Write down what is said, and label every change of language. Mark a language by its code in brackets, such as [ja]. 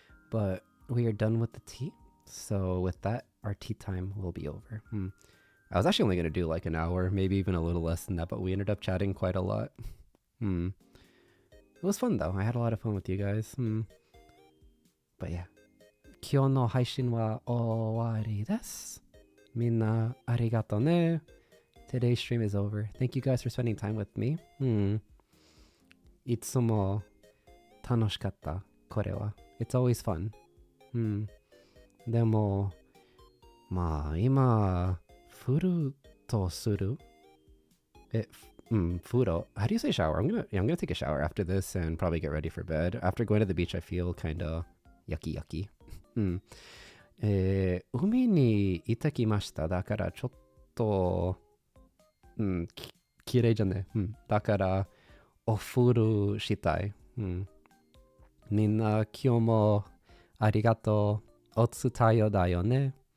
[en] But we are done with the tea. So with that, our tea time will be over. I was actually only going to do like an hour, maybe even a little less than that, but we ended up chatting quite a lot. It was fun though. I had a lot of fun with you guys. But yeah. [ja] 今日の配信は終わりです。みんなありがとうね。 [en] Today's stream is over. Thank you guys for spending time with me. [ja] いつも楽しかった。これは。 [en] It's always fun. [ja] でも、まあ今、フルとするFuro. [en] How do you say shower? I'm gonna take a shower after this and probably get ready for bed. After going to the beach, I feel kind of yucky. [ja] 海に行ってきました。だからちょっと、きれいじゃね。だからお風呂したい。みんな今日もありがとう。お伝えだよね。